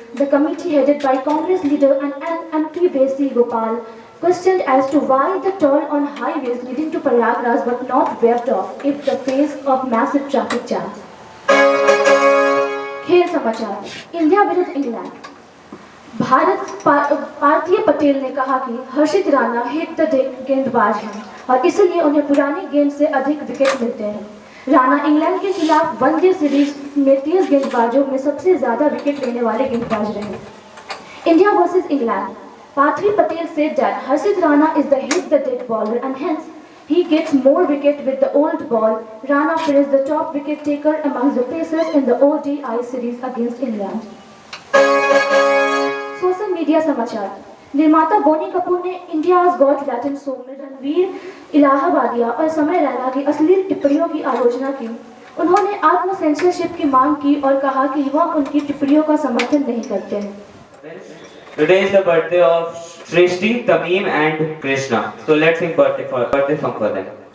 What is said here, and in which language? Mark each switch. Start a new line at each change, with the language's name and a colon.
English: The committee headed by Congress leader and MP Vesi Gopal questioned as to why the toll on highways leading to Prayagraj was not waived off if the face of massive traffic jams.
Hindi: खेल समाचार। India विरुद्ध England. पार्थिव पटेल ने कहा कि हर्षित Rana hit the deck गेंदबाज हैं और इसलिए उन्हें पुरानी गेंद से अधिक विकेट मिलते हैं। राणा इंग्लैंड के खिलाफ वनडे सीरीज में 30 गेंदबाजों में सबसे ज्यादा विकेट लेने वाले गेंदबाज रहे। India versus England.
English: Parthiv Patel said that Harshit Rana is the hit the dead bowler and hence he gets more wicket with the old ball. Rana finished the top wicket taker amongst the pacers in the ODI series against England.
Hindi: Social media समाचार। निर्माता बोनी कपूर ने India's got Latin show में रणवीर इलाहाबादिया और समय रैना की अश्लील टिप्पणियों की आलोचना की। उन्होंने आत्म सेंसरशिप की मांग की और कहा कि वह उनकी टिप्पणियों का समर्थन नहीं करते हैं।
English: Today is the birthday of Srishti, Tamim and Krishna. So let's sing birthday song for them.